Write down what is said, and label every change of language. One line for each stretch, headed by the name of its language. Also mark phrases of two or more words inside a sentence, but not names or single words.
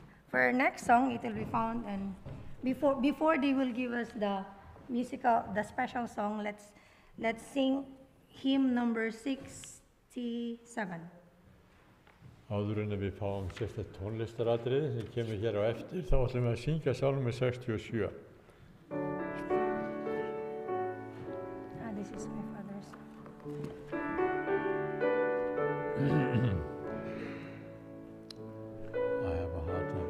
English: For our next song, it will be found, and before they will give us the special song, let's sing hymn number 67.
Icelandic: Áður en við fáum sérstakt tónlistaratriði sem kemur hér á eftir, þá ætlum við að syngja sálmur 67.
English: This is my father's. I have a hard time.